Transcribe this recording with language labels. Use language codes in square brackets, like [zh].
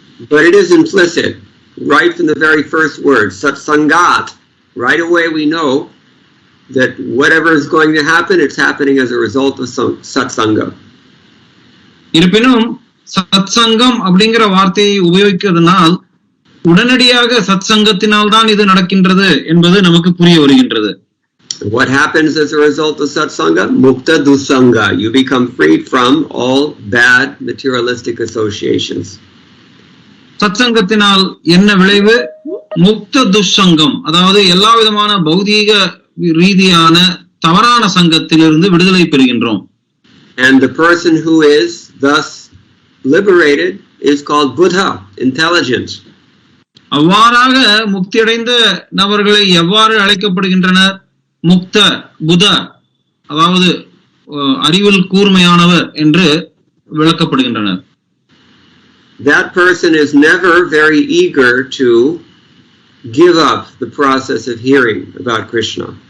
[en] But it is implicit, right from the very first word, satsangat. Right away we know that whatever is going to happen, it's happening as a result of satsanga. [ta] இருப்பினும் சத்சங்கம் அப்படிங்கிற வார்த்தையை உபயோகிக்கிறதுனால் உடனடியாக சத்சங்கத்தினால் தான் இது நடக்கின்றது என்பது நமக்கு புரிய வருகின்றது. [en] What happens as a result of satsanga? Mukta dusanga. You become freed from all bad materialistic associations. [ta] சத்சங்கத்தினால் என்ன விளைவு? முக்த துஷங்கம், அதாவது எல்லா விதமான பௌதீக ரீதியான தவறான சங்கத்திலிருந்து விடுதலை பெறுகின்றோம். [en] And the person who is thus liberated is called Buddha, intelligent. [ta] அவ்வாறாக முக்தியடைந்த நபர்களை எவ்வாறு அழைக்கப்படுகின்றனர்? முக்த புத, அதாவது அறிவில் கூர்மையானவர் என்று விளக்கப்படுகின்றனர். [en] That person is never very eager to give up the process of hearing about Krishna.